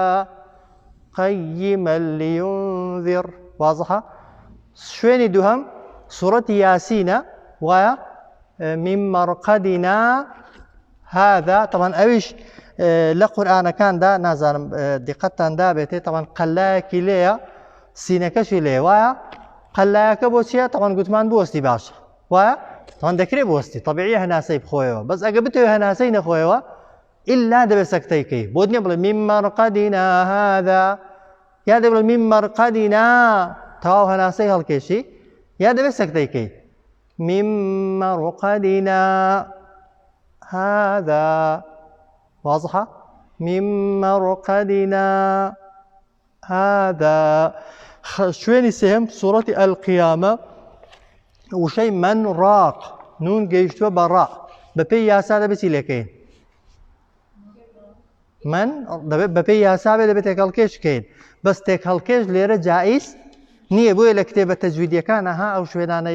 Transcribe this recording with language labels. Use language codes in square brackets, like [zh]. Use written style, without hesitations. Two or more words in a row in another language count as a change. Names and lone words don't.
[ckb] قەیمە لیونذر وازحە شوێنی دووهەم سوورەتی یاسینە وایە [ar] من مرقدنا هذا [ckb] طبعاً ئەویش لە قورئانەکاندا نازانم دیقەتتان دابێتێ طبعاً قەلایەکی لێیە سینەکەشی لێ وایە قەلایەکە بۆ چییە طبعاً گوتمان بوەستی باشە وایە طبعاً دەکرێت بوەستی طبیعیە هەناسەی بخۆیەوە بەس ئەگە بتەوێت هەناسەی نەخۆیەوە ئللا دەبێت سەکتەیکەی بۆ نییە بڵێ [ar] من مرقدنا هذا [ckb] یا دەبڵێ [ar] من مرقدنا [ckb] تەواو هەناسەی هەڵکێشی یا دەبێت سەکتەیکەی [ar] من مرقدنا هذا واضحة من مرقدنا هذا [ckb] شوێنی سێهم سوورەتی القیامە وشەی من ڕاق نون گەیشتووە بە ڕا بەپێی یاسا دەبێتی لێکەین من دەبێت بەپێی یاسا بێ دەبێت تێک هەڵکێش بکەین بەس تێک هەڵکێش لێرە جائز نییە بۆیە لە کتێبە تەجویدیەکانە ئەو شوێنانەی